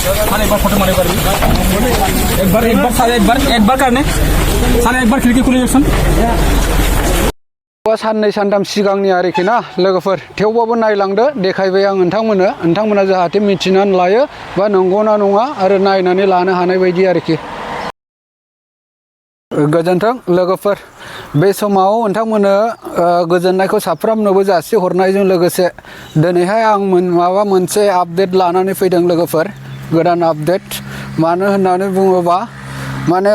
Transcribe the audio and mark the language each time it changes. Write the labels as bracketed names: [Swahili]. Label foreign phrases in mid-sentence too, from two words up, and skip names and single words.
[Hindi] साले एक बार फोटो मारे एक बार करने साले एक बार खिड़की खुली एक्शन [Bodo] साननै सानथाम सिगांनि आरोखि ना लोगोफोर थेवबाबो नायलांदो देखायबाय आं नोंथांमोना जाहाथे मिथिनानै लायो बा नंगौना नङा आरो नायनानै लानो हानाय बायदि आरोखि गोजोन्थों लोगोफोर बे समाव नोंथांमोननो गोजोननायखौ साफ्रोमनोबो जासिहरनायजों लोगोसे दिनैहाय आं माबा मोनसे आपडेट लानानै फैदों लोगोफोर गोदान आपडेट मानो होननानै बुङोबा माने